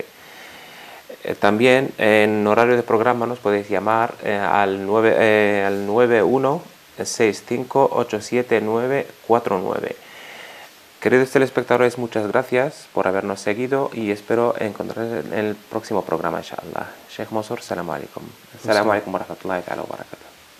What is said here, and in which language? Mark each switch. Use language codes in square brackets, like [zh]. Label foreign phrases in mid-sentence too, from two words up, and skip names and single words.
[es] También en horario de programa nos podéis llamar al 916587949. Queridos telespectadores, muchas gracias por habernos seguido y espero encontrarles en el próximo programa, inshallah. [ar] شيخ منصور، سلام عليكم. سلام عليكم ورحمة الله وبركاته.